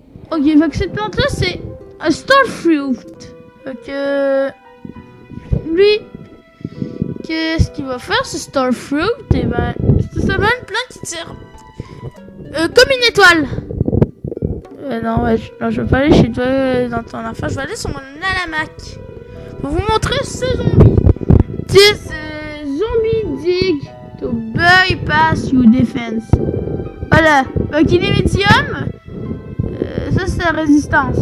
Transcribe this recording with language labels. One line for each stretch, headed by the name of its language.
French: Ok, donc cette plante-là, c'est un starfruit. Donc, lui, qu'est-ce qu'il va faire, ce starfruit? Et ben, c'est ça va une plante qui tire comme une étoile. Non, ouais, non, je vais pas aller chez toi dans ton affaire, je vais aller sur mon alamac pour vous montrer ce zombie.
English: This zombie dig to bypass your defense.
French: Voilà, donc il est médium. Ça c'est la résistance.